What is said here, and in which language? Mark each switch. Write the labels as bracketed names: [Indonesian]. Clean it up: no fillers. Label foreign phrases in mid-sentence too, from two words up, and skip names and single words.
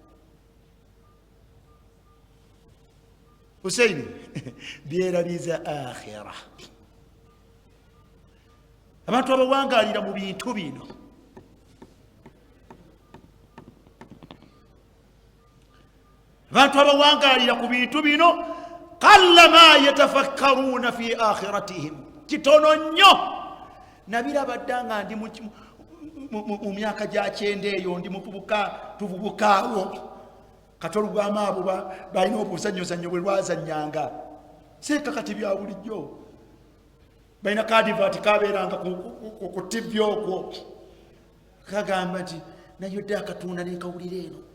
[Ganda] Husaini byerabiza akhira. Abantu abawangaalira mu bintu bino ku bintu bino [Arabic] قل ما يتفكرون في آخرتهم, [Ganda] kitono nnyo. Nabirabadda nga ndi mu myaka gya kyenda eyo ndi muvubuka tuvubukaawo katolugwamu abo balina obuzanyozanyo bwe lwazanyanga seeka kati bya bulijjo balina kadivati kabeeranga ku TV okwo kagamba nti nayo dde akatunda nenkawulira eno